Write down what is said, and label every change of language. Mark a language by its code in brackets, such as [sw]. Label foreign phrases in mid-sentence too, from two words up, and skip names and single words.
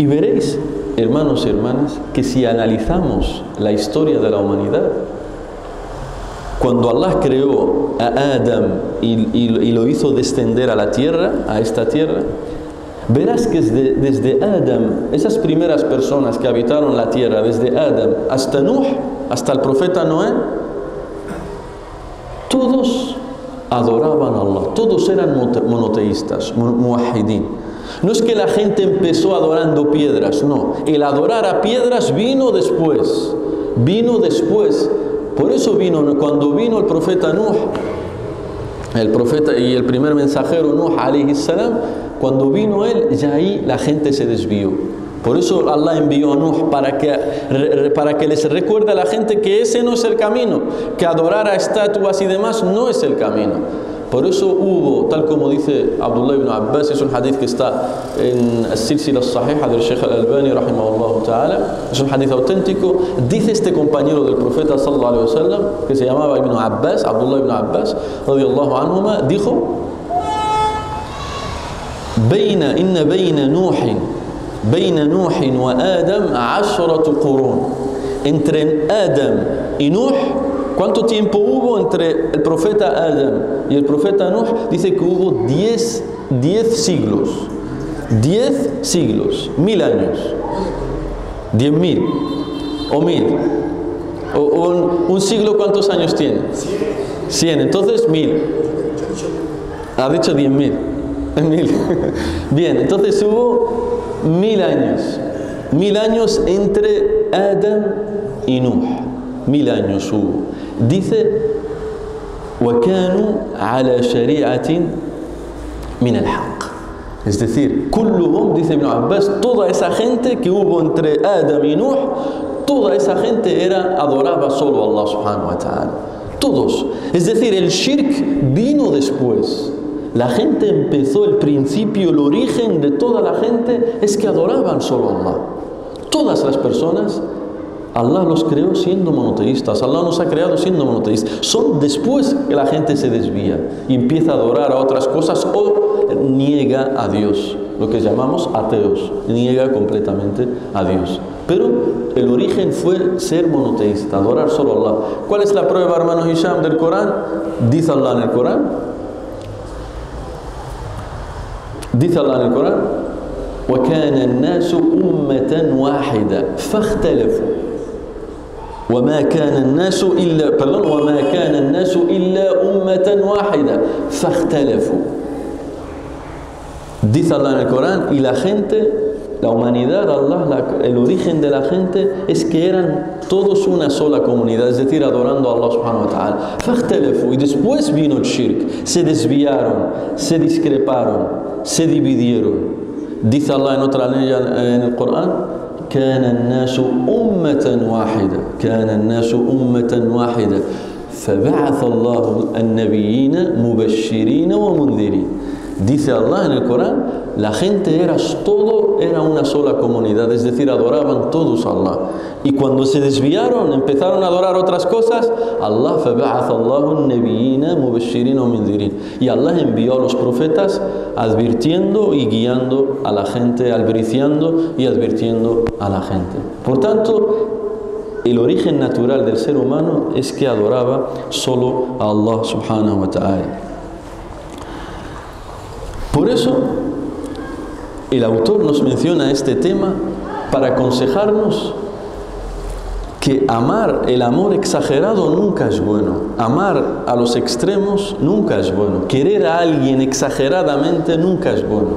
[es] Y veréis, hermanos y hermanas, que si analizamos la historia de la humanidad, cuando Allah creó a Adam y lo hizo descender a la tierra, a esta tierra, verás que desde Adam, esas primeras personas que habitaron la tierra, desde Adam hasta Nuh, hasta el profeta Noé, todos adoraban a Allah, todos eran monoteístas, muwahhidin. No es que la gente empezó adorando piedras, no, el adorar a piedras vino después. Por eso cuando vino el profeta Nuh, el profeta y el primer mensajero Nuh [ar] عليه السلام, [es] cuando vino él, ya ahí la gente se desvió. Por eso Allah envió a Nuh para que les recuerde a la gente que ese no es el camino, que adorar a estatuas y demás no es el camino. Por eso hubo, tal como dice Abdullah ibn Abbas, es un hadith que está en As-Silsila As-Sahiha del Sheikh Al-Albani [ar] رحمه الله تعالى, [es] es un hadith auténtico. Dice este compañero del profeta [ar] صلى الله عليه وسلم, [es] que se llamaba Ibn Abbas, Abdullah ibn Abbas [ar] رضي الله عنهما, [es] dijo: [ar] إن بين نوح وآدم 10 قرون. [es] Entre Adam y Nuh, ¿cuánto tiempo hubo entre el profeta Adam y el profeta Nuh? Dice que hubo 10 siglos. 10 siglos, 1000 años. 10.000 o 1000. Un siglo, ¿cuántos años tiene? 100. Entonces 1000. Ha dicho 10.000. 1000. Bien, entonces hubo 1000 años. 1000 años entre Adam y Nuh. 1000 años hubo. Dice: [ar] وَكَانُوا عَلَى شَرِيعَةٍ مِنَ الْحَقِّ. [es] Es decir, كُلُّهُمْ, dice Ibn Abbas, toda esa gente que hubo entre Adam y Nuh, toda esa gente adoraba solo a Allah [ar] سبحانه وتعالى. [es] Todos. Es decir, el shirk vino después. La gente empezó, el principio, el origen de toda la gente es que adoraban solo a Allah. Todas las personas, Allah los creó siendo monoteístas. Allah nos ha creado siendo monoteístas. Son después que la gente se desvía y empieza a adorar a otras cosas o niega a Dios, lo que llamamos ateos, niega completamente a Dios. Pero el origen fue ser monoteísta, adorar solo a Allah. ¿Cuál es la prueba, hermano Hisham, del Corán? Dice Allah en el Corán. Dice Allah en el Corán: [ar] وَكَانَ النَّاسُ أُمَّةً وَاحِدَةً فَاخْتَلَفُوا وَمَا كَانَ النَّاسُ إِلَّا أُمَّةً وَاحِدَةً فَاخْتَلَفُوا. [es] Dice Allah en el Corán, y la gente, la humanidad, Allah, el origen de la gente es que eran todos una sola comunidad, es decir, adorando a Allah [ar] سبحانه وتعالى. فَاخْتَلَفُوا. [es] Y después vino el shirk, se desviaron, se discreparon, se dividieron. Dice Allah en otra ley en el Corán: [ar] كان الناس أمة واحدة فبعث الله النبيين مبشرين ومنذرين. [es] Dice Allah en el Corán, la gente era una sola comunidad, es decir, adoraban todos a Allah. Y cuando se desviaron, empezaron a adorar otras cosas, [ar] Allah فبعث الله النبيين مبشرين ومنذرين. [es] Y Allah envió a los profetas advirtiendo y guiando a la gente, albriciando y advirtiendo a la gente. Por tanto, el origen natural del ser humano es que adoraba solo a Allah [ar] سبحانه وتعالى. [es] Por eso, el autor nos menciona este tema para aconsejarnos que el amor exagerado nunca es bueno. Amar a los extremos nunca es bueno. Querer a alguien exageradamente nunca es bueno.